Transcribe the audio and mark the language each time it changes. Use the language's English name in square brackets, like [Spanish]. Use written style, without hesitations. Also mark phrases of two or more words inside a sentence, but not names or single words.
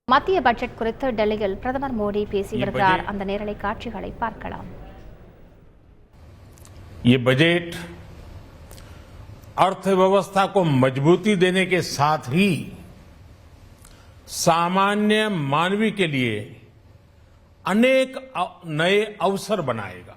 [Tamil] மத்திய பட்ஜெட் குறித்து டெல்லியில் பிரதமர் மோடி பேசி வருகிறார். அந்த நேரலை காட்சிகளை பார்க்கலாம். [Hindi] ये बजट अर्थव्यवस्था को मजबूती देने के साथ ही सामान्य मानवी के लिए अनेक नए अवसर बनाएगा.